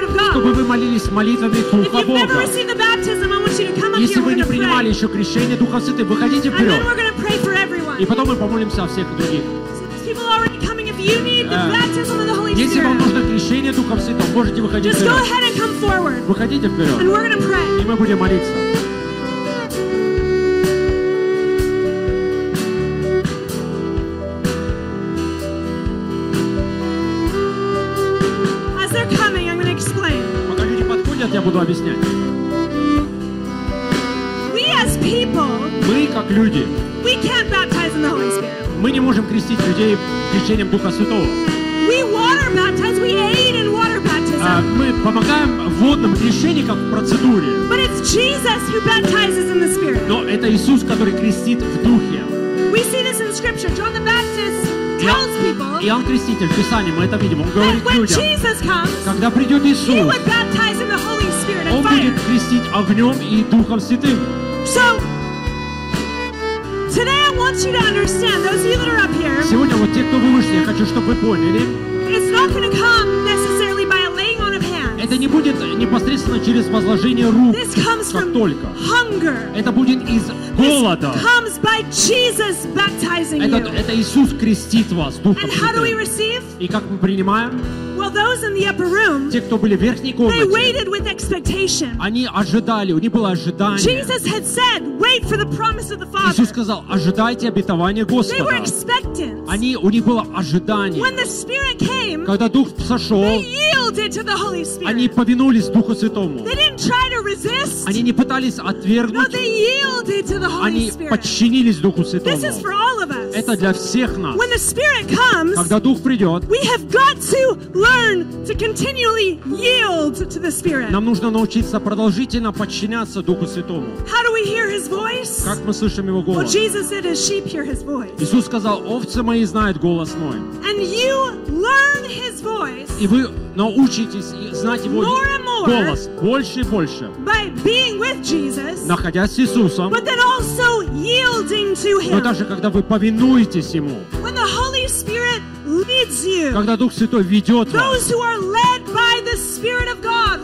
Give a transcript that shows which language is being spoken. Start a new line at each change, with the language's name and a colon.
Russian: Чтобы вы молились молитвами Духа Бога. Если вы не принимали еще крещение Духа Святым, выходите вперед. И потом мы помолимся о всех других.
English: People already coming. If you need the baptism of the Holy Spirit,
Russian: если вам нужно крещение, движение Духом Святым, можете выходить вперед.
English: Just go ahead and come forward.
Russian: Выходите вперед.
English: And we're gonna pray.
Russian: И мы будем молиться.
English: As they're coming, I'm gonna explain.
Russian: Пока люди подходят, я буду объяснять.
English: We as people,
Russian: мы как люди,
English: we can't baptize in the Holy Spirit.
Russian: Мы не можем крестить людей крещением Духа Святого.
English: We water baptize, we aid in water baptism.
Russian: Мы помогаем в водном крещении как в процедуре.
English: But it's Jesus who baptizes in the Spirit.
Russian: Но это Иисус, который крестит в Духе.
English: We see this in Scripture. John the Baptist tells people.
Russian: Иоанн Креститель в Писании мы это видим. Он говорит
English: when
Russian: людям.
English: Jesus comes,
Russian: когда придет Иисус,
English: he would baptize in the Holy Spirit and
Russian: Он
English: fire.
Russian: Будет крестить огнем и Духом Святым.
English: So, today I want you to understand, those of you that are up here.
Russian: Сегодня вот те, кто вы вышли, я хочу, чтобы вы поняли.
English: It's not going to come necessarily by a laying on of hands.
Russian: Это не будет непосредственно через возложение рук.
English: This comes
Russian: как
English: from
Russian: только.
English: Hunger.
Russian: Это будет из голода.
English: This comes by Jesus baptizing
Russian: это,
English: you.
Russian: Это Иисус крестит вас Духом Святым.
English: And how do we receive?
Russian: И как мы принимаем?
English: Well, those in the upper room,
Russian: те, кто были в верхней комнате,
English: they waited with expectation.
Russian: Они ожидали, у них было ожидание.
English: Jesus had said, wait for the promise of the Father.
Russian: Иисус сказал, ожидайте обетования Господа.
English: They were expectant.
Russian: Они, у них было ожидание.
English: When the Spirit came,
Russian: когда Дух сошел,
English: they yielded to the Holy Spirit.
Russian: Они повинулись Духу Святому.
English: They didn't try to resist.
Russian: Они не пытались отвергнуть.
English: No, they yielded to the Holy
Russian: они
English: Spirit.
Russian: Подчинились Духу Святому.
English: This is for all of us.
Russian: Это для всех нас.
English: When the Spirit comes,
Russian: когда Дух придет,
English: we have got to learn to continually yield to the Spirit.
Russian: Нам нужно научиться продолжительно подчиняться Духу Святому.
English: How do we hear His voice?
Russian: Как мы слышим Его голос?
English: Well, Jesus said, "As sheep hear His voice."
Russian: Иисус сказал, овцы мои знают голос мой.
English: And you learn His voice.
Russian: И вы научитесь знать Его
English: more and more
Russian: голос больше и больше.
English: By being with Jesus.
Russian: Находясь с Иисусом.
English: But then also yielding to Him.
Russian: Но даже когда вы повинуетесь Ему.
English: When the Holy Spirit leads you.
Russian: Когда Дух Святой ведет вас.
English: Those who are led by the Spirit of God.